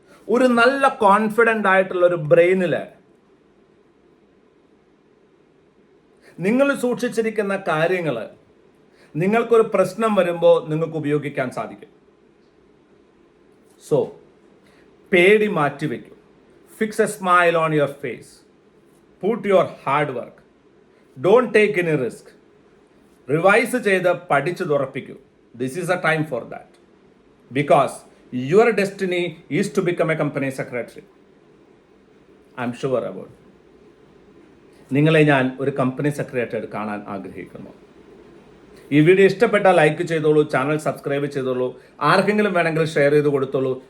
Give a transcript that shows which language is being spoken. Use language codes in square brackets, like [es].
[ml] ഒരു നല്ല കോൺഫിഡൻ്റ് ആയിട്ടുള്ള ഒരു ബ്രെയിനിൽ നിങ്ങൾ സൂക്ഷിച്ചിരിക്കുന്ന കാര്യങ്ങൾ നിങ്ങൾക്കൊരു പ്രശ്നം വരുമ്പോൾ നിങ്ങൾക്ക് ഉപയോഗിക്കാൻ സാധിക്കും. സോ പേടി മാറ്റിവെക്കും. [en] Fix a smile on your face. Put your hard work. Don't take any risk. [ml] Revise ചെയ്ത് പഠിച്ച് തുറപ്പിക്കൂ. [en] This is a time for that. Because your destiny is to become a company secretary. I am sure about. [ml] നിങ്ങളെ ഞാൻ ഒരു company secretary കാണാൻ ആഗ്രഹിക്കുന്നു. ഈ video ഇഷ്ടപ്പെട്ടാൽ like ചെയ്തോളൂ, ചാനൽ സബ്സ്ക്രൈബ് ചെയ്തോളൂ, ആർക്കെങ്കിലും വേണമെങ്കിൽ ഷെയർ ചെയ്ത് കൊടുത്തോളൂ.